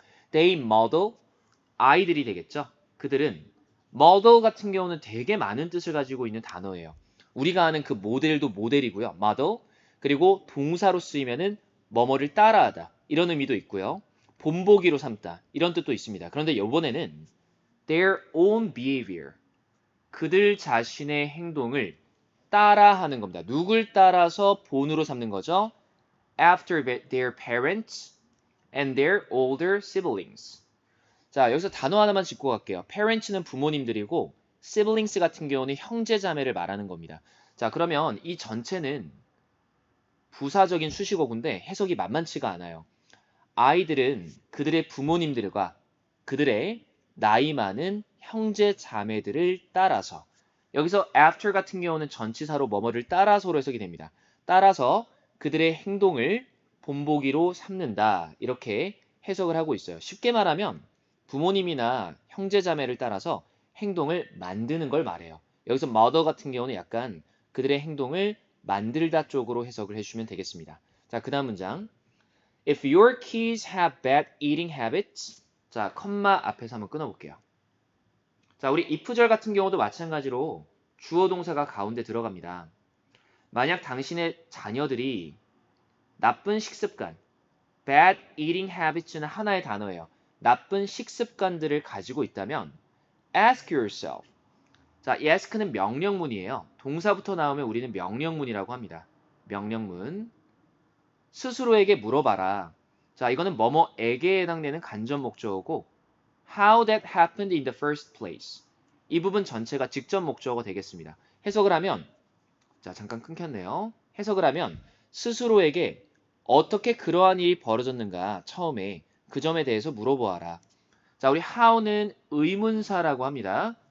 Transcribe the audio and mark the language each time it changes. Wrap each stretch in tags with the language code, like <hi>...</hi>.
<en>They model,</en> <ko>아이들이 되겠죠? 그들은 model 같은 경우는 되게 많은 뜻을 가지고 있는 단어예요. 우리가 아는 그 모델도 모델이고요. model. 그리고 동사로 쓰이면은 뭐뭐를 따라하다. 이런 의미도 있고요. 본보기로 삼다. 이런 뜻도 있습니다. 그런데 이번에는</ko> <en>their own behavior.</en> <ko>그들 자신의 행동을 따라하는 겁니다. 누굴 따라서 본으로 삼는 거죠?</ko> <en>After their parents and their older siblings.</en> <ko>자, 여기서 단어 하나만 짚고 갈게요. parents는 부모님들이고 siblings 같은 경우는 형제 자매를 말하는 겁니다. 자, 그러면 이 전체는 부사적인 수식어군데 해석이 만만치가 않아요. 아이들은 그들의 부모님들과 그들의 나이 많은 형제 자매들을 따라서 여기서 after 같은 경우는 전치사로 뭐뭐를 따라서로 해석이 됩니다. 따라서 그들의 행동을 본보기로 삼는다. 이렇게 해석을 하고 있어요. 쉽게 말하면 부모님이나 형제 자매를 따라서 행동을 만드는 걸 말해요. 여기서 mother 같은 경우는 약간 그들의 행동을 만들다 쪽으로 해석을 해주시면 되겠습니다. 자, 그 다음 문장.</ko> <en>If your kids have bad eating habits,</en> <ko>자, 컴마 앞에서 한번 끊어볼게요. 자, 우리 if절 같은 경우도 마찬가지로 주어 동사가 가운데 들어갑니다. 만약 당신의 자녀들이 나쁜 식습관,</ko> <en>bad eating habits</en> <ko>는 하나의 단어예요. 나쁜 식습관들을 가지고 있다면</ko> <en>ask yourself.</en> <ko>자, 이 ask는 명령문이에요. 동사부터 나오면 우리는 명령문이라고 합니다. 명령문. 스스로에게 물어봐라. 자, 이거는 뭐뭐에게 해당되는 간접 목적어고</ko> <en>how that happened in the first place.</en> <ko>이 부분 전체가 직접 목적어가 되겠습니다. 해석을 하면 자, 잠깐 끊겼네요. 해석을 하면 스스로에게 어떻게 그러한 일이 벌어졌는가 처음에 그 점에 대해서 물어보아라. 자, 우리 how는 의문사라고 합니다.</ko>